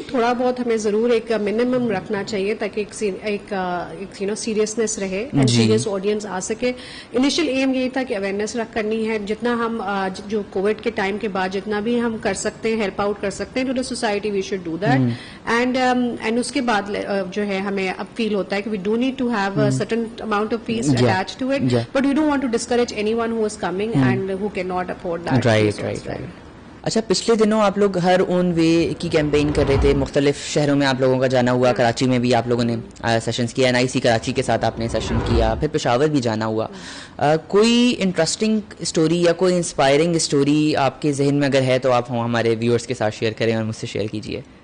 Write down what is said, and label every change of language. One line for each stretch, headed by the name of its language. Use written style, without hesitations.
Urdu: تھوڑا بہت ہمیں ضرور ایک منیمم رکھنا چاہیے تاکہ ایک سیریسنیس رہے, سیریس آڈینس آ سکے. انیشیل ایم یہی تھا کہ اویئرنیس کرنی ہے, جتنا ہم جو کووڈ کے ٹائم کے بعد جتنا بھی ہم کر سکتے ہیں, ہیلپ آؤٹ کر سکتے ہیں to the society,
English: We should do that.
Urdu: And اس کے بعد جو ہے ہمیں اب فیل ہوتا ہے کہ
English: We do need to have certain amount of fees attached to it, but we don't want to discourage anyone who is coming and who cannot afford that. Right.
Urdu: اچھا, پچھلے دنوں آپ لوگ ہر اون وے کی کیمپین کر رہے تھے, مختلف شہروں میں آپ لوگوں کا جانا ہوا, کراچی میں بھی آپ لوگوں نے سیشنز کیا, NIC کراچی کے ساتھ آپ نے سیشن کیا, پھر پشاور بھی جانا ہوا. کوئی انٹرسٹنگ اسٹوری یا کوئی انسپائرنگ اسٹوری آپ کے ذہن میں اگر ہے تو آپ ہمارے ویورز کے ساتھ شیئر کریں اور مجھ سے شیئر کیجیے.